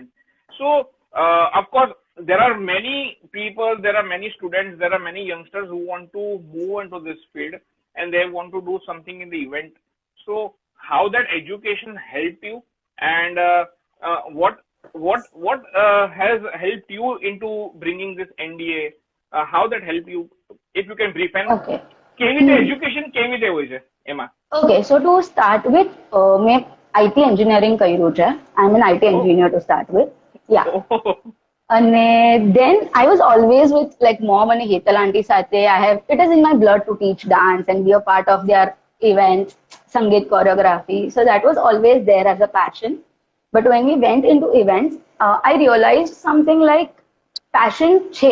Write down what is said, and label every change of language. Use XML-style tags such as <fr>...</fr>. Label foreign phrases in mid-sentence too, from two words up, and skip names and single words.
<en>So, of course, there are many people, there are many students, there are many youngsters who want to move into this field, and they want to do something in the event. So, how that education helped you, and what has helped you into bringing this NDA? How that helped you? If you can brief and Okay.</en> <gu>કેવી રીતે એજ્યુકેશન કેવી રીતે હોય છે એમાં?</gu> <en>Okay, so to start with, મેં IT engineering</en> <gu>કર્યું છે.</gu> <en>I'm an IT engineer to start with. Yeah. અને then I was always with like mom and Hetal auntie સાથે. It is in my blood to teach dance and be a part of their events, Sangeet choreography. So that was always there as a passion. But when we went into events, I realized something like passion che.</en>